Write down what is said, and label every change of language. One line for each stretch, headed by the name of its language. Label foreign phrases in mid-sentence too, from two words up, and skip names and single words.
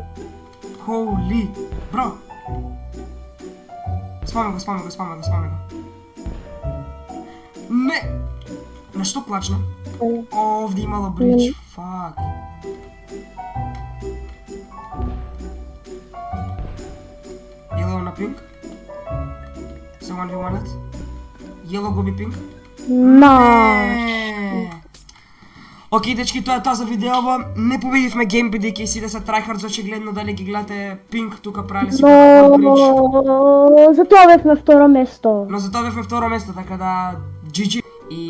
Macedonian: Holy. Бро. Спаме го. Не! На што клачна? Овде имало бридж. Фак. Yellow на пинк.
English: So 1v1 it.
Macedonian: Yellow губи пинк. На. Океј, дечки, тоа е тоа за видеово. Не победивме гейм, бидејќи сите се tryhards, очигледно дали ги гледате пинк тука правеле си како бридж. Затоа бевме второ место. Но за тоа бевме второ место, така да GG.